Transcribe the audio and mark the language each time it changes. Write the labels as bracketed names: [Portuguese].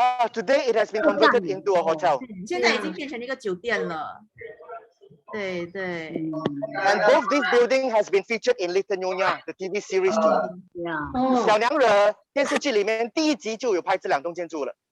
[English] Today it has been converted into a hotel. [Chinese] 现在已经变成一个酒店了。对对。 [English] And both this building has been featured in Little Yonya, the TV series too. Yeah. [Chinese] 小娘惹电视剧里面第1集就有拍这2栋建筑了。